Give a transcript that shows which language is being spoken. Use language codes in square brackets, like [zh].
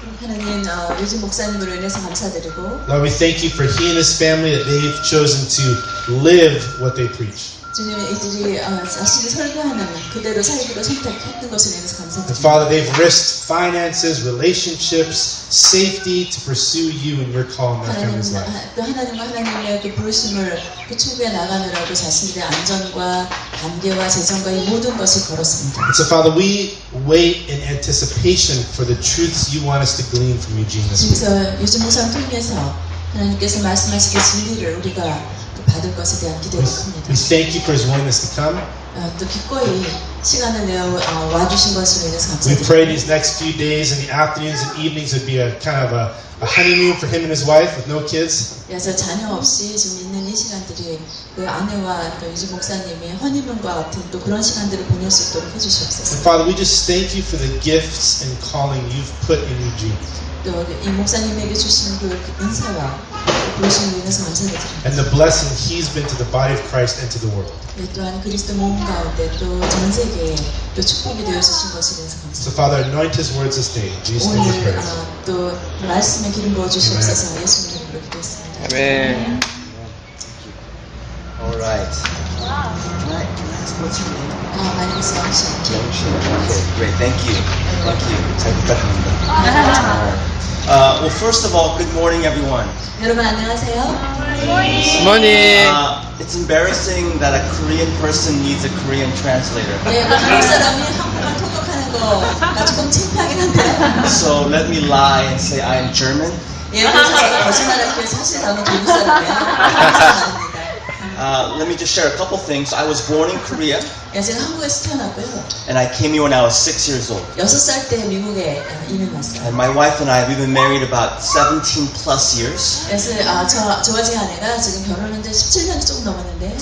[ko] 하나님, 유진 목사님으로 인해서 감사드리고, [en] Lord, we thank you for he and his family that they've chosen to live what they preach. [ko] 주님, 이들이 자신이 설교하는 그대로 살기로 선택했던 것을 인해서 [en] And [ko] 감사드립니다. [en] Father, they've risked finances, relationships, safety to pursue you and your call in their family's life. [ko] 또 하나님과 하나님의 그 부르심을 그 추구해 나가느라고 자신들의 안전과 관계와 재정과 이 모든 것을 걸었습니다. [en] And so Father, we wait in anticipation for the truths you want us to glean from Eugene this week. [ko] 그래서 유진 목사를 통해서 하나님께서 말씀하시는 진리를 우리가 받을 것에 대한 기대가 큽니다. [en] We thank you for his willingness to come. [ko] 또 기꺼이 시간을 내어 와주신 것으로 인해서 [en] We pray [ko] 감사드립니다. [en] these next few days and the afternoons and evenings would be a kind of a honeymoon for him and his wife with no kids. [ko] 그래서 자녀 없이 지금 있는 이 시간들이 그 아내와 또 유진 목사님이 허니문과 같은 또 그런 시간들을 보낼 수 있도록 [en] And [ko] 해주시옵소서. [en] Father, we just thank you for the gifts and calling you've put in Eugene. [ko] 또 이 목사님에게 주신 그 은사와 부르심으로 인해서 감사드립니다. [en] And the blessing he's been to the body of Christ and to the world. [ko] 또한 그리스도 몸 가운데 또 전 세계에 또 축복이 되어 주신 것에 대해서 [en] So [ko] 감사합니다. [en] Father, anoint his words this day. In Jesus' name we [ko] 오늘 [en] pray. [ko] 또 말씀에 기름 부어 주시옵소서. 예수님 이름으로 기도했습니다. [en] Amen. All right. Can I ask what's your name? My name is Youngshin Kim. Youngshin. Okay, great. Thank you. Thank you. [ko] 잘 부탁합니다. [en] Well, first of all, good morning, everyone. [ko] 여러분 안녕하세요. [en] Morning. It's embarrassing that a Korean person needs a Korean translator. [ko] 네, 한국 사람이 한국말 통역하는 거 조금 창피하긴 한데요. [en] So let me lie and say I am German. [ko] 예, 그래서 제가 거짓말하기 위해 사실 저는 중국 사람이에요. [en] Let me just share a couple things. I was born in Korea, [ko] 예, 제가 한국에서 태어났고요. [en] and I came here when I was 6 years old. [ko] 6살 때 미국에 이민 왔어요. [en] And my wife and I, we've been married about 17 plus years, [ko] 그래서 저와 제 아내가 지금 결혼한 지 17년이 조금 넘었는데